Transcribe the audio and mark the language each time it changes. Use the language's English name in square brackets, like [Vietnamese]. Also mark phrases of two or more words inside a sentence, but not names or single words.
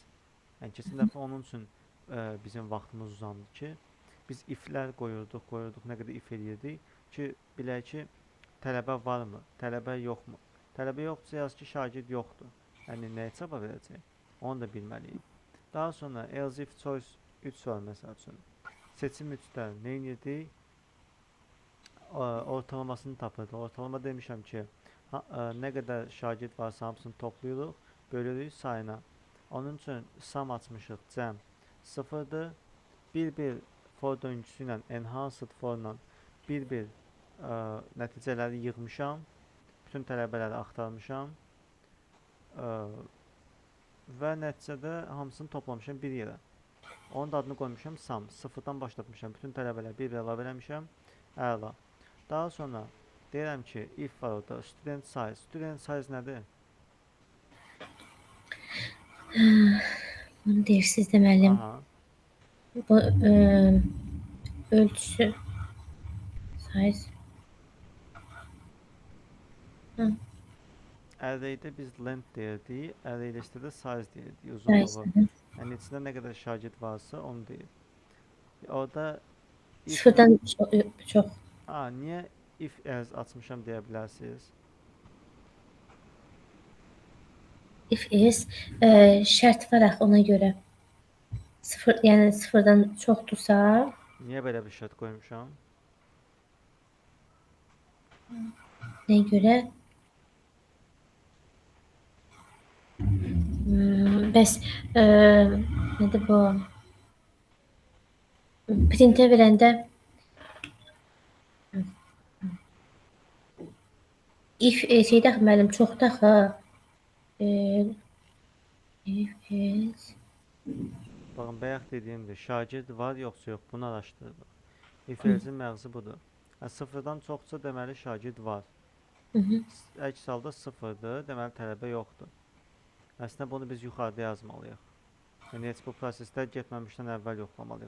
[Azerbaijani] Yəni, keçən dəfə onun üçün bizim vaxtımız uzandı ki, biz if-lər qoyurduq, nə qədər if eləyirdik ki, bilək ki, tələbə varmı, tələbə yoxmu? Tələbə yoxdursa, yaz ki, şagird yoxdur. Yəni, nəyə cavab verəcək? Onu da bilməliyik. Daha sonra, [English] else if choice 3 [Azerbaijani] var, məsəl üçün. Seçim 3-də nə edirdik? Ortalamasını tapırdı. Ortalama demişəm ki, nə qədər şagird varsa, hamısını toplayırıq, bölürük sayına. Onun üçün sum açmışıq, cəm 0-dır. Bir-bir for döngüsü ilə, enhanced for ilə bir-bir nəticələri yığmışam. Bütün tələbələri axtarmışam. Və nəticədə hamısını toplamışam bir yerə. Onun da adını qoymuşam sum. 0-dan başlatmışam. Bütün tələbələri bir-bir əlavə eləmişəm. Əla. Daha sonra deyirəm ki, if var orada. [English] Student size. Student size nədir? [Azerbaijani] Bunu deyirsiniz də müəllim. Bu ölçüsü size. Array'də biz length deyirdik, array listədə size deyirdik, uzunluğu. Yəni içində nə qədər şagird varsa onu deyir. Orada sıfırdan çox. Niyə [English] if else [Azerbaijani] açmışam deyə bilərsiniz? [English] If else [Azerbaijani] şərt var axı ona görə. Yəni sıfırdan çoxdursa. Niyə belə bir şərt qoymuşam? Nəyə görə? Bəs nədir bu? Printə verəndə if şeydə axı müəllim çoxda axı. E, [English] if is [Azerbaijani] Baxın, bayaq dediyimdir. Şagird var yoxsa yox, bunu araşdırırıq. İf-elzin məğzi budur. Sıfırdan çoxsa deməli şagird var. Əks halda sıfırdır, deməli tələbə yoxdur. Əslində bunu biz yuxarıda yazmalıyıq. Yəni heç bu prosesdə getməmişdən əvvəl yoxlamalıyıq.